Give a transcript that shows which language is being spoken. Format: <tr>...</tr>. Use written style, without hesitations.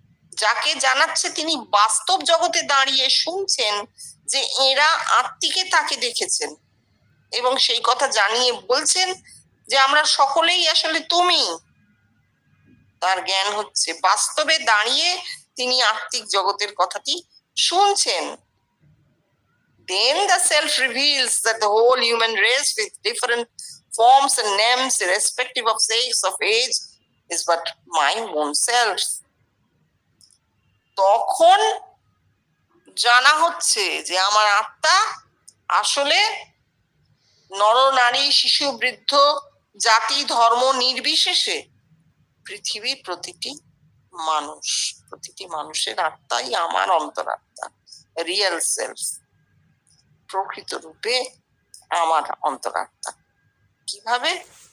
<bn>যাকে জানাচ্ছে তিনি বাস্তব জগতে দাঁড়িয়ে শুনছেন যে এরা আত্মিকে তাকে দেখেছেন এবং সেই কথা জানিয়ে বলছেন যে আমরা সকলেই আসলে তুমি। তার জ্ঞান হচ্ছে, বাস্তবে দাঁড়িয়ে তিনি আত্মিক জগতের কথাটি শুনছেন।</bn> <en>Then the self reveals that the whole human race with different forms and names irrespective of sex, of age, is but my own self.</en> <bn>তখন জানা হচ্ছে যে আমার আত্মা আসলে নর নারী শিশু বৃদ্ধ জাতি ধর্ম নির্বিশেষে পৃথিবীর প্রতিটি মানুষ, প্রতিটি মানুষের আত্মাই আমার অন্তরাত্মা,</bn> <en>real self,</en> <bn>প্রকৃত রূপে আমার অন্তরাত্মা। কিভাবে?</bn>